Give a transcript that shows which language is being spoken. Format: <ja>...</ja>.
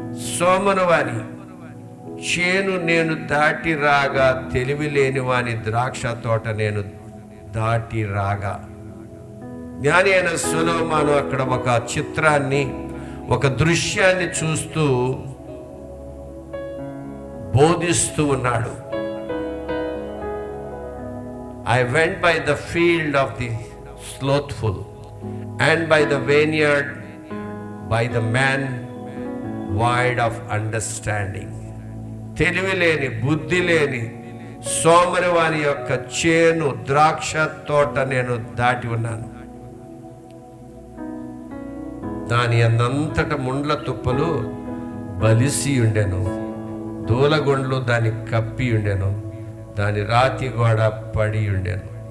<te>సోమరవాని చేను నేను దాటి రాగా, తెలివి లేని వాని ద్రాక్ష తోట నేను దాటి రాగా. జ్ఞాని అయిన సొలొమోను అక్కడ ఒక చిత్రాన్ని, ఒక దృశ్యాన్ని చూస్తూ బోధిస్తూ ఉన్నాడు.</te> <en>I went by the field of the slothful and by the vineyard by the man void of understanding.</en> <te>తెలివి లేని, బుద్ధి లేని సోమరి వారి యొక్క చేను, ద్రాక్ష తోట నేను దాటి ఉన్నాను. దాని అందంతట ముండ్ల తుప్పలు బలిసి ఉండెను, దూలగొండ్లు దాన్ని కప్పి ఉండెను, దాని రాతి గోడ పడి ఉండెను.</te>